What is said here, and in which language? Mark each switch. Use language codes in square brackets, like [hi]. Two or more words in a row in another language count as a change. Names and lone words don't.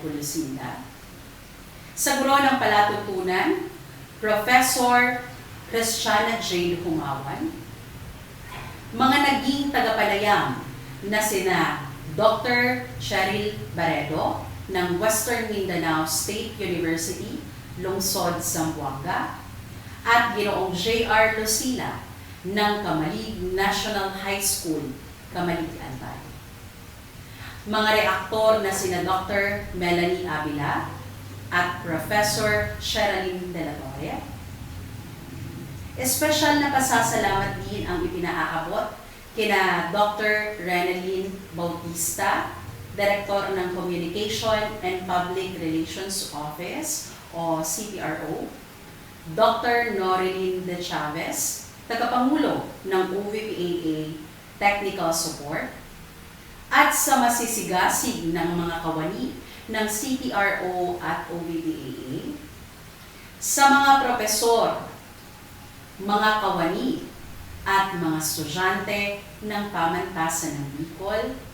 [tl] Gulusinda, sa Guro ng Palatuntunan, Professor Christiana Jade Humawan, mga naging tagapanayam na sina Dr. Cheryl Barredo ng Western Mindanao State University, Lungsod, Zamboanga, at Ginoong J.R. Lucila ng Kamalig National High School, Kamalig, Albay. Mga reaktor na sina Dr. Melanie Avila at Professor Sherilyn De La Torre. Espesyal na pasasalamat din ang ipinaaabot kina Dr. Renalyn Bautista, Director ng Communication and Public Relations Office o CPRO, Dr. Norilyn De Chavez, Tagapangulo ng OVPAA Technical Support, at sa masisigasig ng mga kawani ng CPRO at OVPAA, sa mga propesor, mga kawani, at mga estudyante ng Pamantasan ng Bicol,